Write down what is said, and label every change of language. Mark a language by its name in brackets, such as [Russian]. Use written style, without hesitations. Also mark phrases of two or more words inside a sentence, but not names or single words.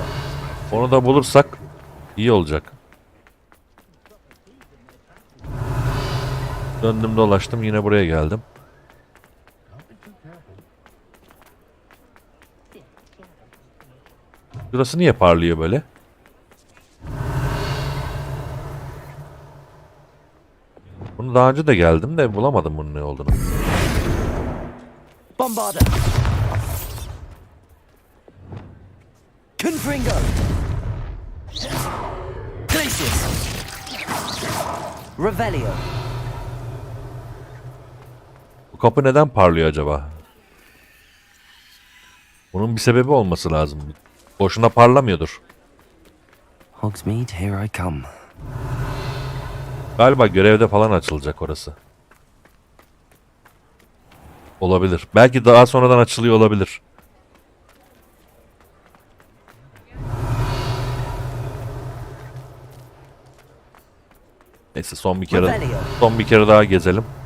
[Turkish] Onu da bulursak iyi olacak. Döndüm dolaştım, yine buraya geldim. Burası niye parlıyor böyle? Bunu daha önce de geldim de bulamadım bunun ne olduğunu. [Latin] Bombarda. Confringo. Glacius. Revelio. [Turkish] Bu kapı neden parlıyor acaba? Bunun bir sebebi olması lazım. Boşuna parlamıyordur. [English] Hogsmeade, here I come. [Turkish] Galiba görevde falan açılacak orası. Olabilir. Belki daha sonradan açılıyor olabilir. Neyse son bir kere daha gezelim.